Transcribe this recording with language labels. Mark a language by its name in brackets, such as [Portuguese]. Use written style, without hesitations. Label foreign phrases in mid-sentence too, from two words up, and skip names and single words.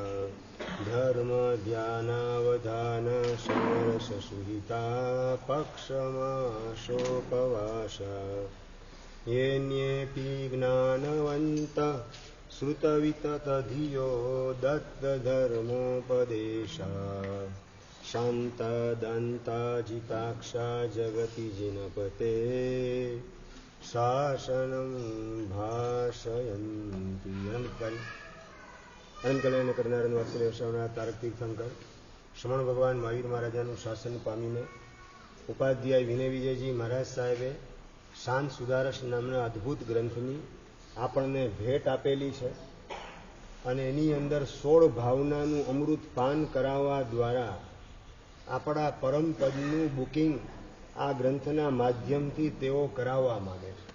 [Sanskrit] धर्मध्यानावधान समरससुहिता पक्षमाशोपवासा येऽन्येऽपि ज्ञानवन्तः श्रुतविततधियो दत्तधर्मोपदेशा शान्तदन्ताजिताक्षा जगति जिनपते शासनं भाषयन्ति. [Gujarati] અનંત કલ્યાણ કરનાર વાત્સલ્ય શ્રવનાર તારક તીર્થંકર શ્રમણ ભગવાન મહાવીર મહારાજાનું શાસન પામીને ઉપાધ્યાય વિનય વિજયજી મહારાજ સાહેબે શાંત સુધારસ નામના અદ્ભુત ગ્રંથની આપણને ભેટ આપેલી છે અને એની અંદર 16 ભાવનાનું અમૃત પાન કરાવવા દ્વારા આપણા પરમપદનું બુકિંગ આ ગ્રંથના માધ્યમથી તેઓ કરાવવા માંગે છે.